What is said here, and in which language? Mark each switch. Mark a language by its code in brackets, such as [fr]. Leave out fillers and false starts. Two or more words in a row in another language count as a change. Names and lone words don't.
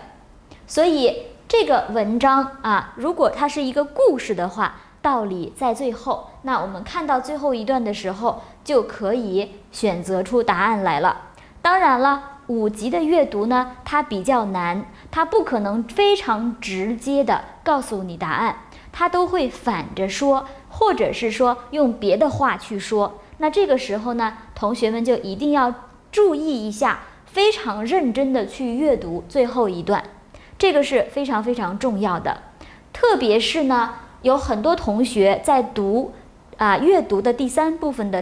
[zh] 所以這個文章如果它是一個故事的話，道理在最後。那我們看到最後一段的時候，就可以選擇出答案來了。當然了，5級的閱讀呢，它比較難，它不可能非常直接的告訴你答案，它都會反着說，或者是說用別的話去說。那這個時候呢，同學們就一定要注意一下，非常認真的去閱讀最後一段。這個是非常非常重要的，特別是呢，有很多同學在讀閱讀的第3部分的